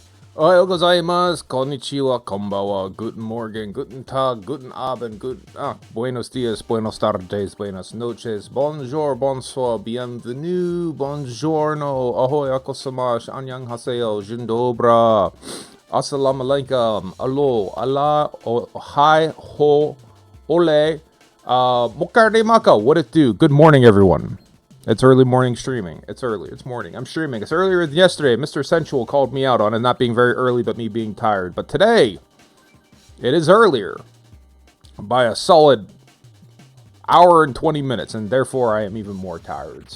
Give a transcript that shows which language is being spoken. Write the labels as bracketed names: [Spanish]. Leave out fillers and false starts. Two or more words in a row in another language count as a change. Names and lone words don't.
[Japanese] おはようございます、こんにちは、こんばんは, [German] guten Morgen, guten Tag, guten Abend, [Spanish] buenos dias, buenos tardes, buenas noches, [French] bonjour, bonsoir, bienvenue, [Spanish] buongiorno, ahoy, akosamash, [Korean] 안녕하세요, [Spanish] jindobra, [Arabic] السلام عليكم, alo, Allah, hi, ho, ole, mokarde maka, [English] what it do? Good morning, everyone. It's early morning streaming. It's early. It's morning. I'm streaming. It's earlier than yesterday. Mr. Sensual called me out on it not being very early, but me being tired. But today, it is earlier by a solid hour and 20 minutes, and therefore I am even more tired.